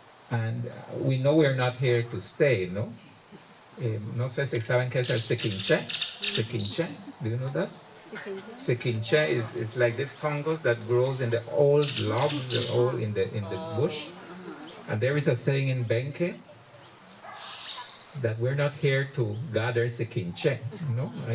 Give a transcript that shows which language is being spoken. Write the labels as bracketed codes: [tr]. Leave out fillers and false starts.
[en] And we know we're not here to stay, no? [es] No sé si saben qué es el sequinche. [en] Sequinche, do you know that? Sequinche is like this fungus that grows in the old logs, all in the bush. And there is a saying in Benke that we're not here to gather sequinche, no?